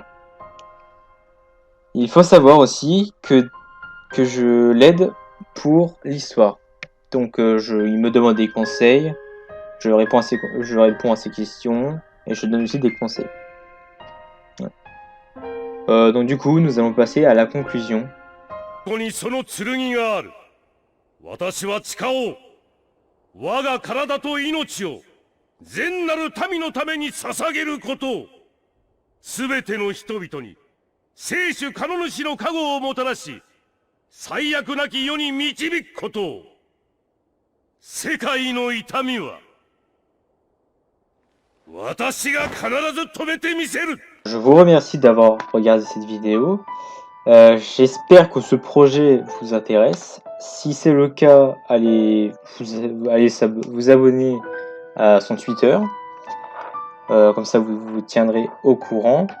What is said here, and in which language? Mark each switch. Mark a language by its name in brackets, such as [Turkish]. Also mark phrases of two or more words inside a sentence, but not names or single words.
[French] Il faut savoir aussi que je l'aide pour l'histoire. Donc il me demande des conseils, je réponds à ses questions et je donne aussi des conseils. Ouais. Donc du coup, nous allons passer à la conclusion. [Japanese] ここにその剣がある。私は誓おう。我が体と命を善なる民のために捧げることを。すべての人々に生主神主の加護をもたらし、最悪なき世に導くことを。世界の痛みは私が必ず止めてみせる。 [French] Je vous remercie d'avoir regardé cette vidéo. J'espère que ce projet vous intéresse. Si c'est le cas, allez vous abonner à son Twitter. Comme ça, vous vous tiendrez au courant.